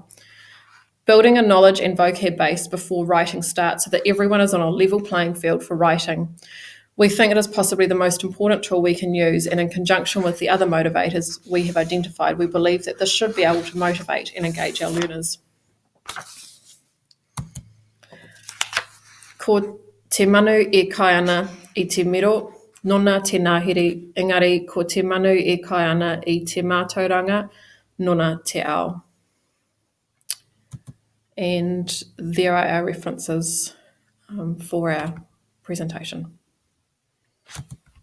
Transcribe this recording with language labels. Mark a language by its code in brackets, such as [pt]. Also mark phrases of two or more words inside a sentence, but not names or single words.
[en] Building a knowledge and vocab base before writing starts so that everyone is on a level playing field for writing. We think it is possibly the most important tool we can use, and in conjunction with the other motivators we have identified, we believe that this should be able to motivate and engage our learners. [mi] Ko te manu e kai ana I te miro, nona te ngāhere, engari ko te manu e kai ana I te mātauranga, nona te ao. [en] And there are our references for our presentation.